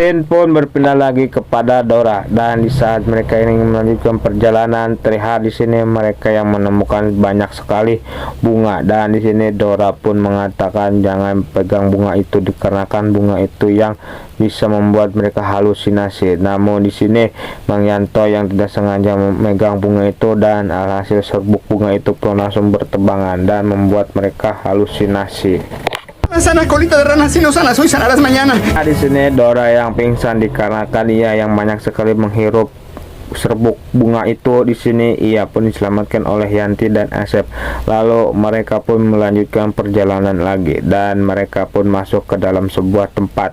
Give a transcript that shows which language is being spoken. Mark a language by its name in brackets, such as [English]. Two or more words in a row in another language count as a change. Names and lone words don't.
[Indonesian] Sin pun berpindah lagi kepada Dora, dan di saat mereka ingin melanjutkan perjalanan, terlihat di sini mereka yang menemukan banyak sekali bunga, dan di sini Dora pun mengatakan jangan pegang bunga itu dikarenakan bunga itu yang bisa membuat mereka halusinasi. Namun di sini Mang Yanto yang tidak sengaja memegang bunga itu, dan alhasil serbuk bunga itu pun langsung bertebangan dan membuat mereka halusinasi. [Spanish] Sana colita de rana, si no sanas hoy, sanarás mañana. [Indonesian] Nah, di sini Dora yang pingsan dikarenakan ia yang banyak sekali menghirup serbuk bunga itu. Di sini ia pun diselamatkan oleh Yanti dan Asep. Lalu mereka pun melanjutkan perjalanan lagi, dan mereka pun masuk ke dalam sebuah tempat.